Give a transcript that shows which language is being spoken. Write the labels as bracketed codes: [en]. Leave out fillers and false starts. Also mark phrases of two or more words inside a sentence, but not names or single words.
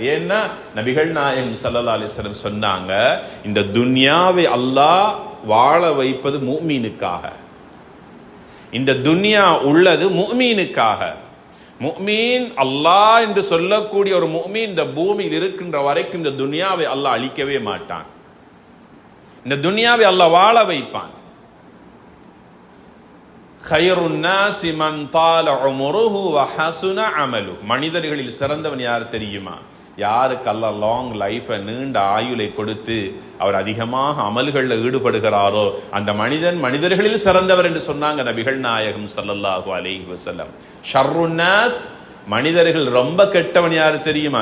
[ta] ஏன்னா நபிகள் நாயகம் [ar] صلى الله عليه وسلم [ta] சொன்னாங்க, இந்த துன்யாவை அல்லாஹ் வாழ வைப்பது முஃமினுக்காக. இந்த துன்யா உள்ளது முஃமினுக்காக. முஃமின் அல்லாஹ் என்று சொல்லக்கூடிய ஒரு முஃமின் இந்த பூமியில் இருக்கின்ற வரைக்கும் இந்த துன்யாவை அல்லாஹ் அழிக்கவே மாட்டான். இந்த துன்யாவை அல்லாஹ் வாழ வைப்பான். [ar] خيرُ النَّاسِ مَنْ طَالَ عُمُرُهُ وَحَسُنَ عَمَلُهُ. [ta] மனிதர்களில் சிறந்தவன் யார் தெரியுமா? யாருக்கு அல்லாஹ் [en] long life, [ta] நீண்ட ஆயுளை கொடுத்து அவர் அதிகமாக அமல்களில் ஈடுபடுகிறாரோ அந்த மனிதன் மனிதர்களில் சிறந்தவர் என்று சொன்னாங்க நபிகள் நாயகம் [ar] صلى الله عليه وسلم. شر الناس, [ta] மனிதர்கள் ரொம்ப கெட்டவன் யார் தெரியுமா?